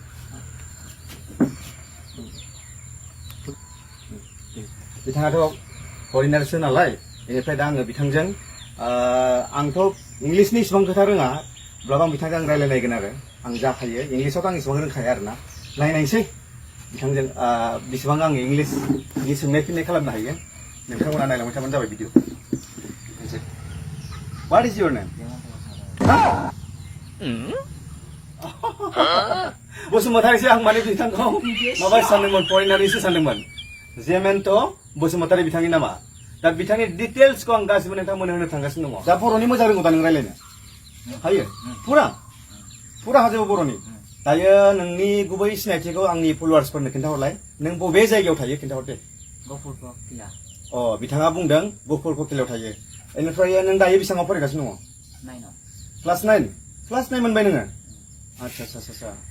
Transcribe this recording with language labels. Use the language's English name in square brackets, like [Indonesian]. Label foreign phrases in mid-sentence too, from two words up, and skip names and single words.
[Bodo] बिथाङाथ' फरेनारसो नालाय बेनिफ्राय दा आङो बिथांजों आंथ' इंलिसनि इसेबां खोथा रोङा अब्लाबो आं बिथांजों आं रायलायलायगोन आरो आं जाखायो इंलिसावथ' आं इसेबां रोंखाया आरोना नायनायसै बिथांजों बेसेबां आं इंलिसनि सोंनाय फिननाय खालामनो हायो नोंथांमोना नायलांबाय थाबानो जाबाय भिडिअ [English] What is your name? [Bodo] बसुमतारीसो आं माने बिथांखौ माबा सानदोंमोन फरेनारनिसो सानदोंमोन जेमेन्ट' बसुमतारी बिथांनि नामा दा बिथांनि डिटेल्सखौ आं गासिबो नोंथांमोननो होनो थांगासिनो दङ दा बर'नि मोजां रोंगौ दा नों रायलायनो हायो फुरा हाजोबो बर'नि दायो नोंनि गुबै सिनायथिखौ आंनि फलोवार्सफोरनो खिन्थाहरलाय नों बबे जायगायाव थायो खिन्थाहर दे बिथाङा बुंदों गहपुर ककिलायाव थायो बेनिफ्राय नों दायो बेसेबाङाव फरायगासिनो दङ क्लास 9 मोनबाय नोङो आच्छा